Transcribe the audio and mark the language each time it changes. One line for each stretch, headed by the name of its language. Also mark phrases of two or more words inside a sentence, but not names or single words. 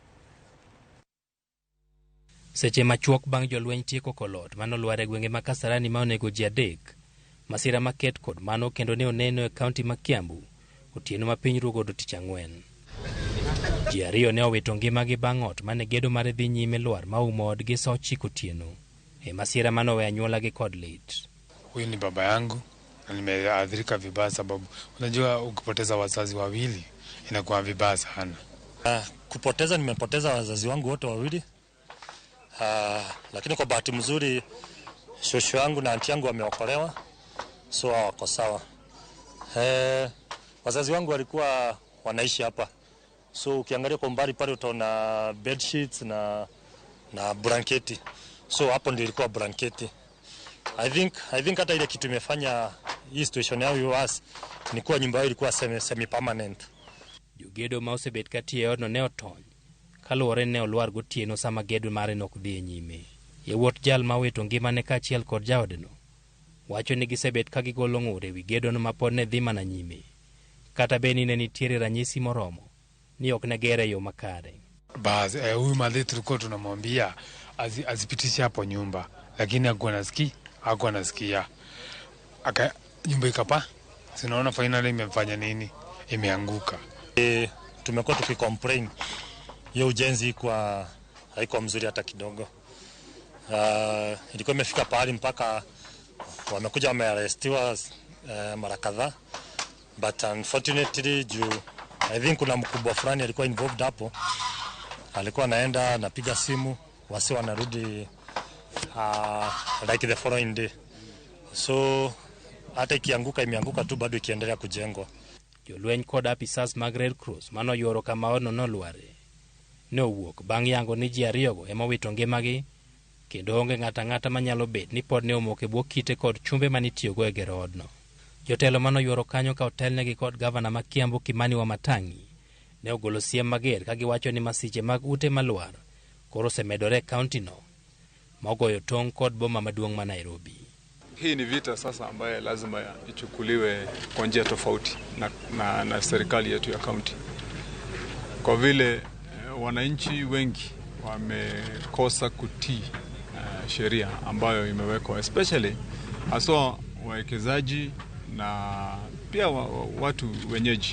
Luo (Kenya and Tanzania): Seche machuok bang' jolweny tieko kolot manolwar e gwenge ma Kasarani ma onego ji 3. Masira maket kod mano kendo ne oneno e kaunti ma Kiambu otieno ma piny ruogodo tich ang'wen. Ji 2 ne owito ngimagi bang' ot mane gedo mare dhi nyime lwar ma umo odgi sa 9 otieno e masira manowe anyuolagi kod lit.
Swahili: Huyu ni baba yangu na nimeathirika vibaya sababu unajua ukipoteza wazazi wawili inakuwa vibaya sana. Kupoteza nimepoteza wazazi wangu wote wawili. Lakini kwa bahati mzuri shosho yangu na anti yangu wameokolewa. So wako sawa. Wazazi wangu walikuwa wanaishi hapa. So ukiangalia kwa mbali pale utaona
English: bed sheets
Swahili: na blanketi. So hapo ndio ilikuwa blanketi.
English: I think
Swahili: hata ile kitu imefanya hii situation yao iwas ni kuwa nyumba yao ilikuwa
English: semi permanent.
Luo (Kenya and Tanzania): Jogedo ma osebet katie odno ne otony. Kaluwore ne olwar gotieno sama gedo mare nok dhi nyime. Yawuot jal ma wito ngimane kaachiel kod jaodno wacho ni gisebet ka gigolo ng'ur e wi gedono ma pod ne dhi mana nyime. kata beni ne nitiere ranyisi moromo ni ok negere yo makare.
Swahili: Basi huyu madhe tulikuwa tunamwambia azipitishe hapo nyumba, lakini hakuwa nasikia. Nyumba ikapa. Sinaona finally imefanya nini? Imeanguka. Tumekuwa tukicomplain hiyo ujenzi haikuwa mzuri hata kidogo. Ilikuwa imefika pahali mpaka wamekuja wamearestiwa mara kadhaa,
English: but unfortunately I think
Swahili: kuna mkubwa fulani alikuwa involved hapo, alikuwa anaenda napiga simu wasi wanarudi
English: like the following day,
Swahili: so hata imeanguka tu bado ikiendelea kujengwa.
Luo (Kenya and Tanzania): Jolweny kod apisas mag Red Cross mano yuoro kama ono nolware ne owuok bang' yango ni ji ariyogo ema owito ngimagi, kendo onge ng'ata manyalo bet ni pod ne omok e bwo kite kod chumbe manitiyogo e gero odno. Jotelo mano yuoro kanyo ka otelnegi kod gavana ma Kiambu Kimani Wamatangi ne ogolo siem mager ka giwacho ni masiche mag ute malwar koro osemedore e kauntino mogoyo tong' kod boma maduong' ma Nairobi.
Swahili: Hii ni vita sasa ambaye lazima ichukuliwe kwa njia tofauti na serikali yetu ya kaunti, kwa vile wananchi wengi wamekosa kutii sheria ambayo imewekwa, especially haswa wawekezaji na pia watu wenyeji.